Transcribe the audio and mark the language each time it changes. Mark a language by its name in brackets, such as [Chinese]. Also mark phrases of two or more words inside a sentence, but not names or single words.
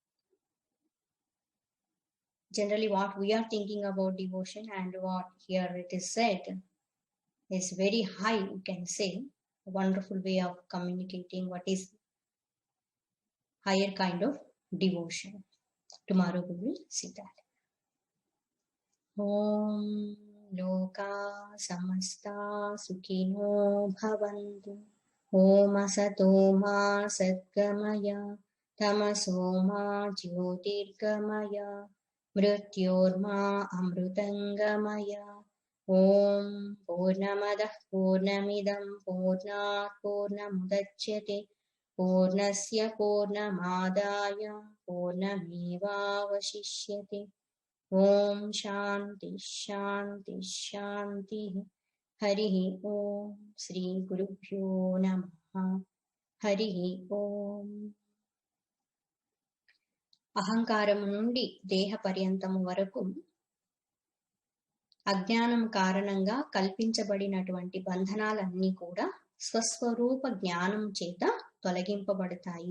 [English] Generally, what we are thinking about devotion and what here it is said is very high, you can say. A wonderful way of communicating what is higher kind of devotion. Tomorrow we will see that. [Sanskrit] ओम् लोका समस्ता सुखिनो भवन्तु. ओम् असतो मा सद्गमय तमसो मा ज्योतिर्गमय मृत्योर्मा अमृतंगमय. ओम् पूर्णमदः पूर्णमिदं पूर्णात् पूर्णमुदच्यते पूर्णस्य पूर्णमादाय పూర్ణమేవావశిష్యతే. ఓం శాంతి శాంతి శాంతి. హరి ఓం. శ్రీ గురుభ్యో నమః. హరి ఓం. [Telugu] అహంకారము నుండి దేహ పర్యంతము వరకు అజ్ఞానం కారణంగా కల్పించబడినటువంటి బంధనాలన్నీ కూడా స్వస్వరూప జ్ఞానం చేత తొలగింపబడతాయి.